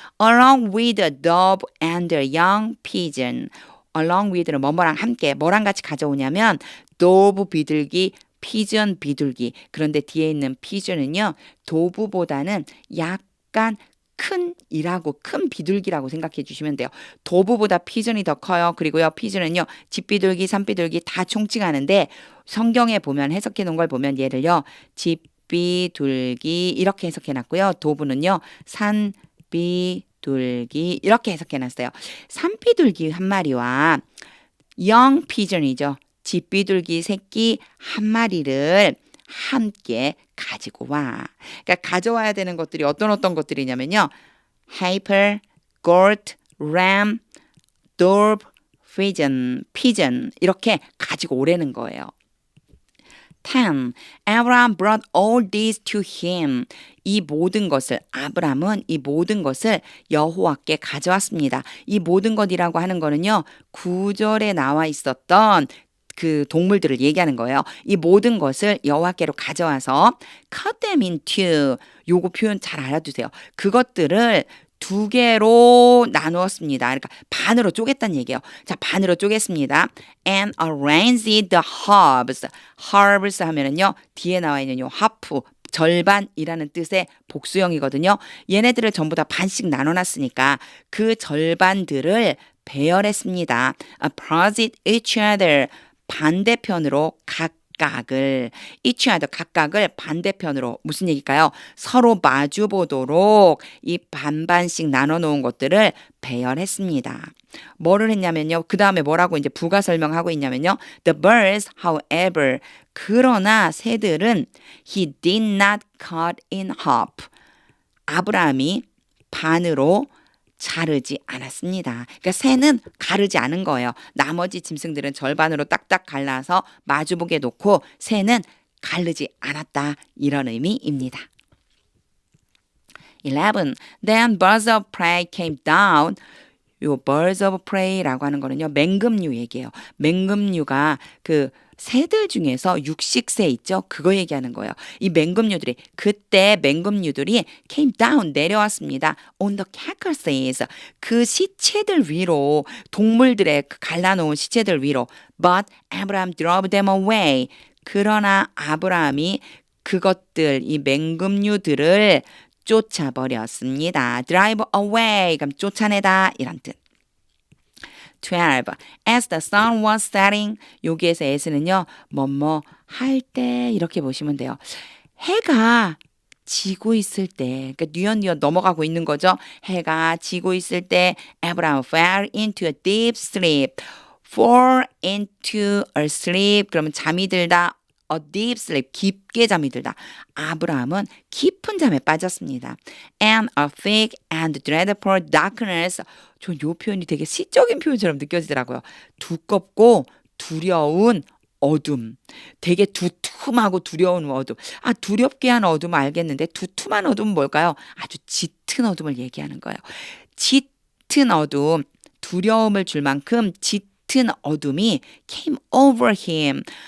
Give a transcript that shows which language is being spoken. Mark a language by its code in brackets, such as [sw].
[en] Along with the dove and the young pigeon. Along with [ko] 는 뭐뭐랑 함께. 뭐랑 같이 가져오냐면 dove 비둘기, 피전 비둘기. 그런데 뒤에 있는 피전은요. 도브보다는 약간 큰 비둘기라고 생각해 주시면 돼요. 도브보다 피전이 더 커요. 그리고요, 피전은요, 집비둘기, 산비둘기 다 총칭하는데 성경에 보면 해석해 놓은 걸 보면 얘를요, 집비둘기 이렇게 해석해 놨고요. 도브는요, 산비둘기 이렇게 해석해 놨어요. 산비둘기 한 마리와 [en] young pigeon [ko] 이죠. 집비둘기 새끼 한 마리를 함께 가지고 와. 그러니까 가져와야 되는 것들이 어떤 것들이냐면요. [en] heifer, goat, ram, dove, pigeon [ko] 이렇게 가지고 오라는 거예요. [en] 10. Abraham brought all these to him. [ko] 이 모든 것을 아브람은 이 모든 것을 여호와께 가져왔습니다. 이 모든 것이라고 하는 거는요. 9절에 나와 있었던 그 동물들을 얘기하는 거예요. 이 모든 것을 여호와께로 가져와서 [en] cut them into. [ko] 요거 표현 잘 알아두세요. 그것들을 2개로 나누었습니다. 그러니까 반으로 쪼갰다는 얘기예요. 자, 반으로 쪼갰습니다. [en] And arranged the halves. [ko] halves 하면은요. 뒤에 나와 있는 요 하프 절반이라는 뜻의 복수형이거든요. 얘네들을 전부 다 반씩 나눠놨으니까 그 절반들을 배열했습니다. [en] Opposite each other. [ko] 반대편으로 각각을 [en] each other [ko] 각각을 반대편으로 무슨 얘기일까요? 서로 마주 보도록 이 반반씩 나눠 놓은 것들을 배열했습니다. 뭐를 했냐면요. 그 다음에 뭐라고 이제 부가 설명하고 있냐면요. [en] The birds, however, [ko] 그러나 새들은 [en] he did not cut in half. [ko] 아브라함이 반으로 자르지 않았습니다. 그러니까 새는 가르지 않은 거예요. 나머지 짐승들은 절반으로 딱딱 갈라서 마주보게 놓고 새는 가르지 않았다. 이런 의미입니다. [en] 11. Then birds of prey came down. [ko] 요 [en] birds of prey [ko] 라고 하는 거는요. 맹금류 얘기예요. 맹금류가 그 새들 중에서 육식새 있죠? 그거 얘기하는 거예요. 이 맹금류들이 그때 맹금류들이 [en] came down [ko] 내려왔습니다. [en] on the carcasses [ko] 그 시체들 위로 동물들의 그 갈라놓은 시체들 위로 [en] but Abraham drove them away [ko] 그러나 아브라함이 그것들 이 맹금류들을 쫓아버렸습니다. [en] drive away [ko] 그럼 쫓아내다 이란 뜻. 12. [en] As the sun was setting [ko] 여기에서 [en] as는요. [ko] 뭐뭐 할 때 이렇게 보시면 돼요. 해가 지고 있을 때 그러니까 뉘엿뉘엿 넘어가고 있는 거죠. 해가 지고 있을 때 [en] Abraham fell into a deep sleep. fall into a sleep [ko] 그러면 잠이 들다 [en] a deep sleep [ko] 깊게 잠이 들다. 아브라함은 깊은 잠에 빠졌습니다. [en] And a thick and dreadful darkness. [ko] 전 요 표현이 되게 시적인 표현처럼 느껴지더라고요. 두껍고 두려운 어둠. 되게 두툼하고 두려운 어둠. 아, 두렵게 한 어둠 알겠는데 두툼한 어둠은 뭘까요? 아주 짙은 어둠을 얘기하는 거예요. 짙은 어둠, 두려움을 줄 만큼 짙은 어둠이 [en] came over him.